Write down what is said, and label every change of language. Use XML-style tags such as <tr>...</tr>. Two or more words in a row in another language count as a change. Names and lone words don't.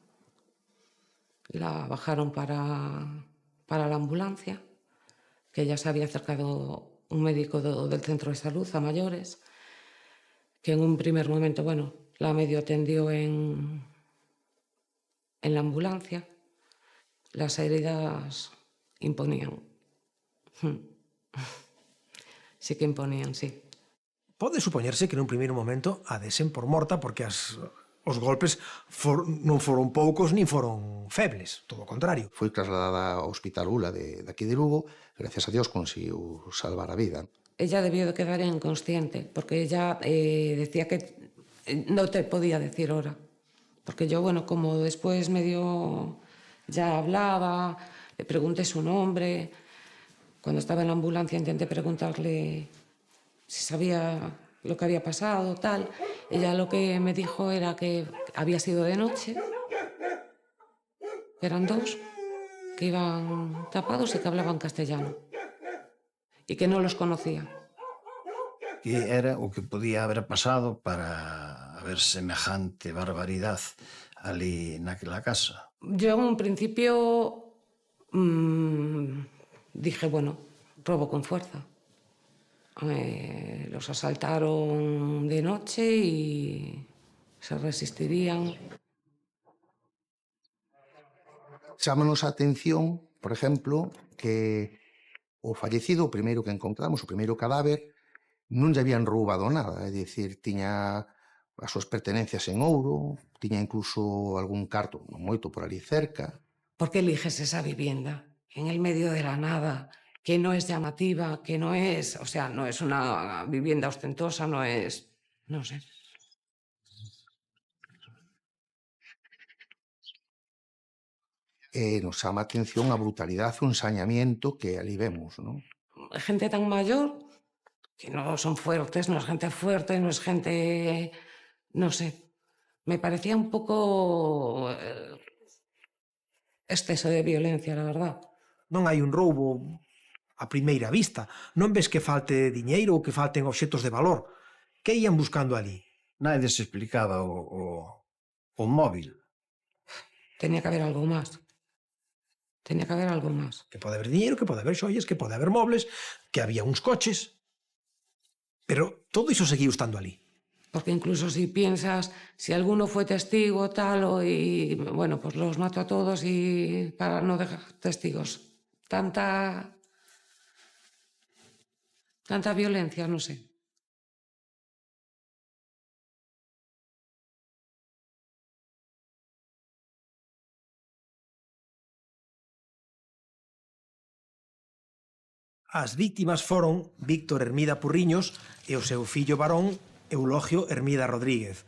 <es>La bajaron para la ambulancia, que ya se había acercado un médico del centro de salud a mayores, que en un primer momento, bueno, la medio atendió en la ambulancia. Las heridas imponían. Sí que imponían, sí.</es> <gl>Pode supoñerse que nun primeiro momento a desen por morta porque os golpes non foron poucos nin foron febles, todo o contrario. Foi trasladada ao Hospital ULA de aquí de Lugo, gracias a Dios conseguiu salvar a vida.</gl> <es>Ella debió de quedar inconsciente, porque ella decía que no te podía decir hora. Porque yo, bueno, como después medio ya hablaba, Le pregunté su nombre. Cuando estaba en la ambulancia intenté preguntarle si sabía lo que había pasado, tal. Ella lo que me dijo era que había sido de noche, que eran dos, que iban tapados y que hablaban castellano y que no los conocía.</es> <gl>Que era o que podía haber pasado para haber semejante barbaridad ali naquela casa.</gl> <es>Yo en un principio dije, bueno, robo con fuerza. Los asaltaron de noche y se resistirían.</es> <gl>Chámanos a atención, por exemplo, que o fallecido, o primeiro que encontramos, o primeiro cadáver, non lle habían roubado nada, é dicir, tiña as súas pertenencias en ouro, tiña incluso algún carto, non moito, por ali cerca.</gl> <es>¿Por qué eliges esa vivienda en el medio de la nada, que no es llamativa, que no es, o sea, no es una vivienda ostentosa, no es, no sé.</es> <gl>Nos chama a atención a brutalidade e o ensañamiento que ali vemos, non?</gl> <es>Gente tan mayor que no son fuertes, no es gente fuerte, no es gente, no sé. Me parecía un poco exceso de violencia, la verdad.</es> <gl>Non hai un roubo a primeira vista. Non ves que falte diñeiro ou que falten obxetos de valor. Que ían buscando ali?</gl> <es>Nadie se explicaba o móvil. Tenía que haber algo más. Tenía que haber algo más.</es> <gl>Que pode haber diñeiro, que pode haber xoias, que pode haber mobles, que había uns coches. Pero todo iso seguiu estando ali.</gl> <es>Porque incluso si piensas, si alguno fue testigo tal, y bueno, pues los mato a todos y para no dejar testigos. Tanta violencia, no sé.</es> <gl>As víctimas foron Víctor Hermida Purriños e o seu fillo varón Eulogio Hermida Rodríguez.</gl>